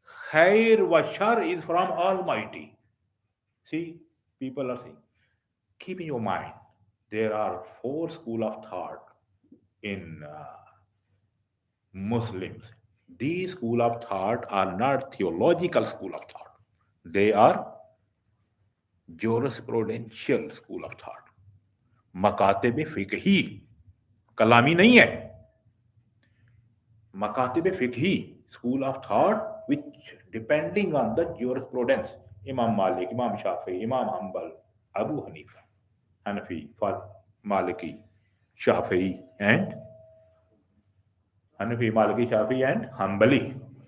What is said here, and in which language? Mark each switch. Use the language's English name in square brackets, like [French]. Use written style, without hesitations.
[English] Khair wa shar is from Almighty. See, people are saying, keep in your mind, there are 4 schools of thought in Muslims. These school of thought are not theological school of thought. They are jurisprudential school of thought. [Hindi] मकातिब फिकही कलामी नहीं है. [English] मकातिब फिकही school of thought which depending on the jurisprudence. Imam Malik, Imam Shafi, Imam Hanbal, Abu Hanifa, Hanafi, Maliki, Shafi, and Hanafi, Maliki, Shafi, and Hanbali.